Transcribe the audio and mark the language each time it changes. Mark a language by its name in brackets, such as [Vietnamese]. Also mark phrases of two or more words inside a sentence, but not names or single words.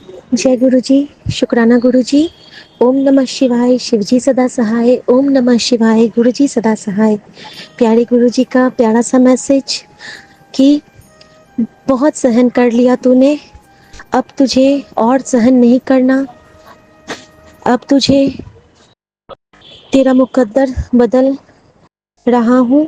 [Hindi] जय गुरु जी। शुक्राना गुरु जी। [Sanskrit] ओम नमः शिवाय। [Hindi] शिव जी सदा सहाय। [Sanskrit] ओम नमः शिवाय। [Hindi] गुरु जी सदा सहाय। प्यारे गुरु जी का प्यारा सा मैसेज कि बहुत सहन कर लिया तूने, अब तुझे और सहन नहीं करना। अब तुझे तेरा मुकद्दर बदल रहा हूँ।